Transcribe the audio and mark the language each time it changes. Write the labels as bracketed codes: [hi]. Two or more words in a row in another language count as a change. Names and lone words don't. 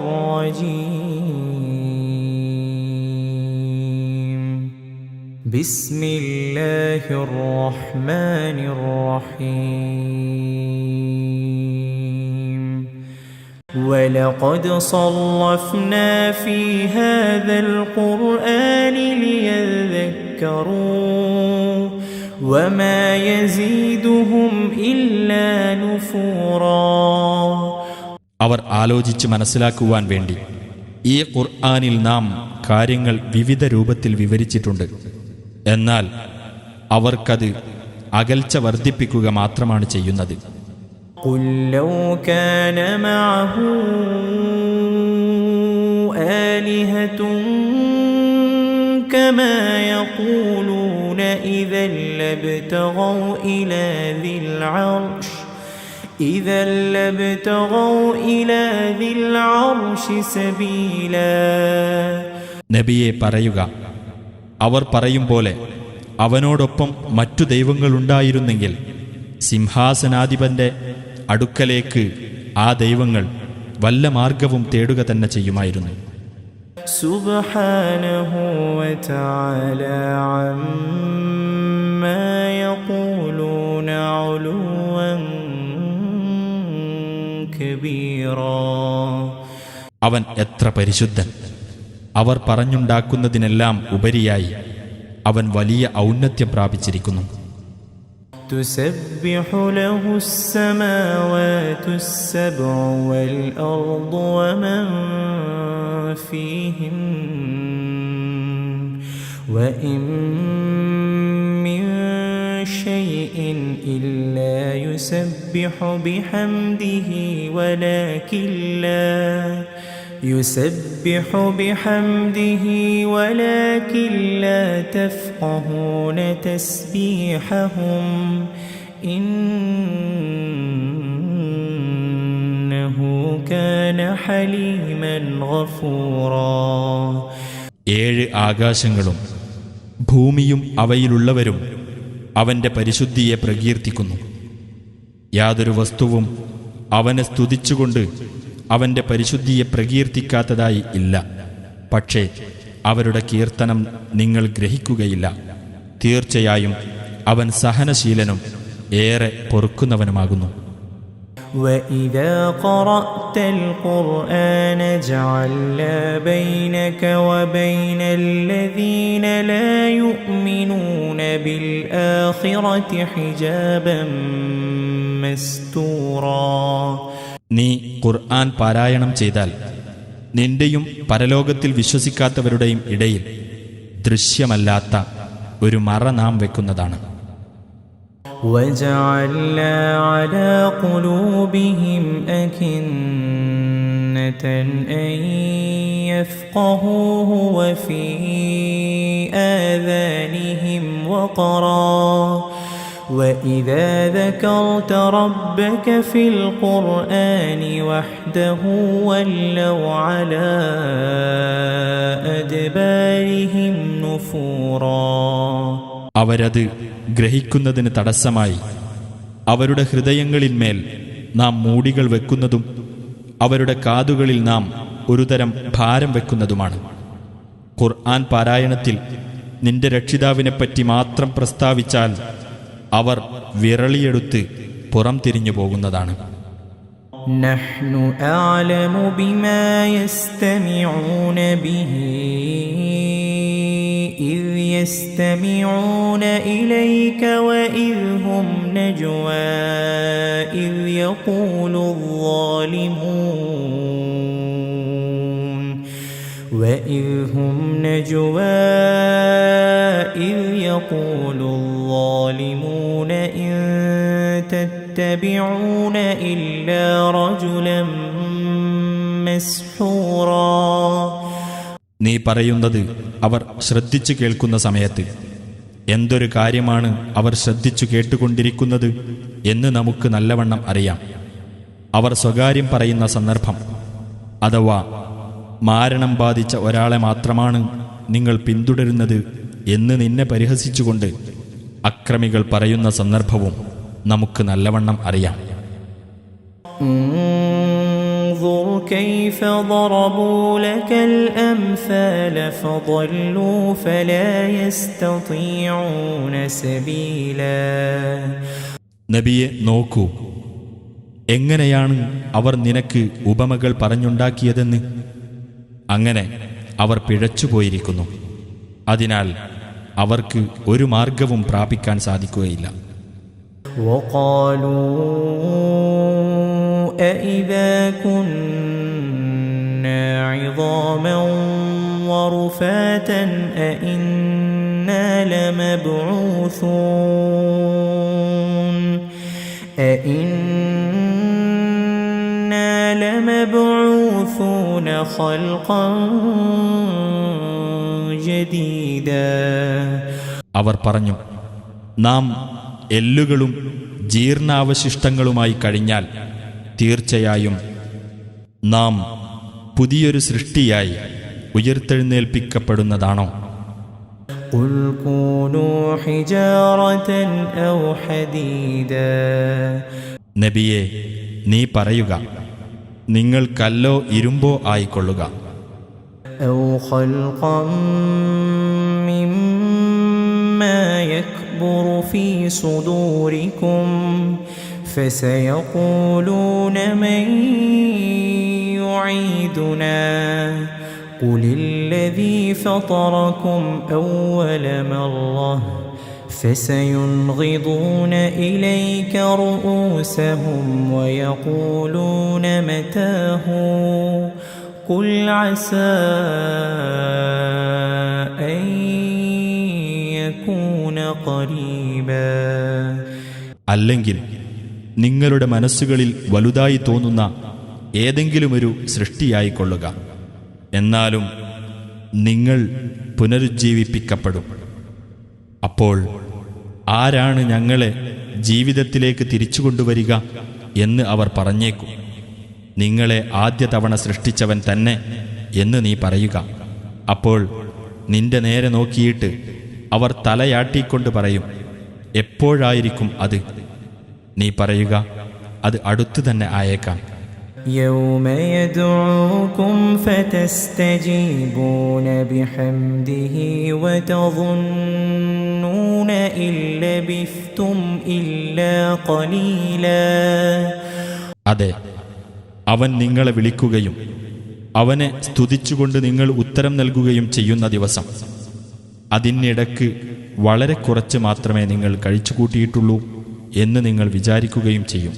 [ar] الرجيم بسم الله الرحمن الرحيم ولقد صرفنا في هذا القرآن ليذكروا وما يزيدهم إلا نفورا. [ml] അവർ ആലോചിച്ച് മനസ്സിലാക്കുവാൻ വേണ്ടി ഈ ഖുർആനിൽ നാം കാര്യങ്ങൾ വിവിധ രൂപത്തിൽ വിവരിച്ചിട്ടുണ്ട്. എന്നാൽ അവർക്കത് അകൽച്ച വർദ്ധിപ്പിക്കുക മാത്രമാണ് ചെയ്യുന്നത്. [ar] قل لو كان معه آلهة كما يقولون إذا لابتغوا إلى ذي العرش سبيلا. [ml] നബിയെ പറയുക, അവർ പറയും പോലെ അവനോടൊപ്പം മറ്റു ദൈവങ്ങളുണ്ടായിരുന്നെങ്കിൽ സിംഹാസനാധിപന്റെ അടുക്കലേക്ക് ആ ദൈവങ്ങൾ വല്ല മാർഗവും തേടുക തന്നെ ചെയ്യുമായിരുന്നു. [ar] سبحانه وتعالى عما يقولون علوا كبيرا. [ml] അവൻ എത്ര പരിശുദ്ധൻ! അവർ പറഞ്ഞുണ്ടാക്കുന്നതിനെല്ലാം ഉപരിയായി അവൻ വലിയ ഔന്നത്യം പ്രാപിച്ചിരിക്കുന്നു. [ar] تسبح له السماوات السبع والأرض ومن فيهن وإن من شيء إلا يسبح بحمده ولكن لا تفقهون تسبيحهم إنه كان حليما غفورا. [ml] 7 ആകാശങ്ങളും ഭൂമിയും അവയിലുള്ളവരും അവന്റെ പരിശുദ്ധിയെ പ്രകീർത്തിക്കുന്നു. യാതൊരു വസ്തുവും അവനെ സ്തുതിച്ചുകൊണ്ട് അവന്റെ പരിശുദ്ധിയെ പ്രകീർത്തിക്കാത്തതായി ഇല്ല. പക്ഷേ അവരുടെ കീർത്തനം നിങ്ങൾ ഗ്രഹിക്കുകയില്ല. തീർച്ചയായും അവൻ സഹനശീലനും ഏറെ പൊറുക്കുന്നവനുമാകുന്നു. [ar] وَإِذَا قَرَأْتَ الْقُرْآنَ جَعَلْنَا بَيْنَكَ وَبَيْنَ الَّذِينَ لَا يُؤْمِنُونَ بِالْآخِرَةِ حِجَابًا مَسْتُورًا. [ml] നീ ഖുർആൻ പാരായണം ചെയ്താൽ നിന്റെയും പരലോകത്തിൽ വിശ്വസിക്കാത്തവരുടെയും ഇടയിൽ ദൃശ്യമല്ലാത്ത ഒരു മറ നാം വെക്കുന്നതാണ്. [ar] وَجَعَلْنَا عَلَى قُلُوبِهِمْ أَكِنَّةً أَن يَفْقَهُوهُ وَفِي آذَانِهِمْ وَقْرًا وَإِذَا ذَكَرْتَ رَبَّكَ فِي الْقُرْآنِ وَحْدَهُ وَلَّوْا عَلَى أَدْبَارِهِمْ نُفُورًا. [ml] അവരത് ഗ്രഹിക്കുന്നതിന് തടസ്സമായി അവരുടെ ഹൃദയങ്ങളിന്മേൽ നാം മൂടികൾ വെക്കുന്നതും അവരുടെ കാതുകളിൽ നാം ഒരുതരം ഭാരം വെക്കുന്നതുമാണ്. ഖുർആൻ പാരായണത്തിൽ നിന്റെ രക്ഷിതാവിനെപ്പറ്റി മാത്രം പ്രസ്താവിച്ചാൽ അവർ വിരളിയെടുത്ത് പുറം തിരിഞ്ഞു പോകുന്നതാണ്. [ar] نحن أعلم بما يستمعون به إذ يستمعون إليك وإذ هم نجوى إذ يقول الظالمون إن تتبعون إلا رجلا مسحورا. [ml] നീ പറയുന്നത് അവർ ശ്രദ്ധിച്ചു കേൾക്കുന്ന സമയത്ത് എന്തൊരു കാര്യമാണ് അവർ ശ്രദ്ധിച്ചു കേട്ടുകൊണ്ടിരിക്കുന്നത് എന്ന് നമുക്ക് നല്ലവണ്ണം അറിയാം. അവർ സ്വകാര്യം പറയുന്ന സന്ദർഭം അഥവാ മാരണം ബാധിച്ച ഒരാളെ മാത്രമാണ് നിങ്ങൾ പിന്തുടരുന്നത് എന്ന് നിന്നെ പരിഹസിച്ചുകൊണ്ട് അക്രമികൾ പറയുന്ന സന്ദർഭവും നമുക്ക് നല്ലവണ്ണം അറിയാം. [ar] انظر كيف ضربوا لك الأمثال فضلوا فلا يستطيعون سبيلا. [ml] നബിയെ നോക്കൂ, എങ്ങനെയാണ് അവർ നിനക്ക് ഉപമകൾ പറഞ്ഞുണ്ടാക്കിയതെന്ന്. അങ്ങനെ അവർ പിഴച്ചുപോയിരിക്കുന്നു. അതിനാൽ അവർക്ക് ഒരു മാർഗവും പ്രാപിക്കാൻ സാധിക്കുകയില്ല. [ar] وقالوا أإذا كنا عظاما ورفاتا أإنا لمبعوثون خلقا جديدا. [ml] അവർ പറഞ്ഞു, നാം എല്ലുകളും ജീർണാവശിഷ്ടങ്ങളുമായി കഴിഞ്ഞാൽ തീർച്ചയായും നാം പുതിയൊരു സൃഷ്ടിയായി ഉയർത്തെഴുന്നേൽപ്പിക്കപ്പെടുന്നതാണോ? [ar] قل كونوا حجارة أو حديدا. [ml] നബിയെ, നീ പറയുക, നിങ്ങൾ കല്ലോ ഇരുമ്പോ ആയിക്കൊള്ളുക. [ar] أو خلقا مما يكبر في صدوركم فسيقولون من يعيدنا قل الذي فطركم أول مرة فسينغضون إليك رؤوسهم ويقولون متاه قل عسى أن يكون قريبا. [ml] അല്ലെങ്കിൽ നിങ്ങളുടെ മനസ്സുകളിൽ വലുതായി തോന്നുന്ന ഏതെങ്കിലുമൊരു സൃഷ്ടിയായിക്കൊള്ളുക. എന്നാലും നിങ്ങൾ പുനരുജ്ജീവിപ്പിക്കപ്പെടും. അപ്പോൾ ആരാണ് ഞങ്ങളെ ജീവിതത്തിലേക്ക് തിരിച്ചുകൊണ്ടുവരിക എന്ന് അവർ പറഞ്ഞേക്കും. നിങ്ങളെ ആദ്യ തവണ സൃഷ്ടിച്ചവൻ തന്നെ എന്ന് നീ പറയുക. അപ്പോൾ നിന്റെ നേരെ നോക്കിയിട്ട് അവർ തലയാട്ടിക്കൊണ്ട് പറയും, എപ്പോഴായിരിക്കും അത്? നീ പറയുക, അത് അടുത്തു തന്നെ ആയേക്കാം. [ar] يوم يدعوكم فتستجيبون بحمده وتظنون إن لبثتم إلا قليلا. [ml] അതെ, അവൻ നിങ്ങളെ വിളിക്കുകയും അവനെ സ്തുതിച്ചുകൊണ്ട് നിങ്ങൾ ഉത്തരം നൽകുകയും ചെയ്യുന്ന ദിവസം. അതിനിടക്ക് വളരെ കുറച്ച് മാത്രമേ നിങ്ങൾ കഴിച്ചുകൂട്ടിയിട്ടുള്ളൂ എന്ന് നിങ്ങൾ വിചാരിക്കുകയും ചെയ്യും.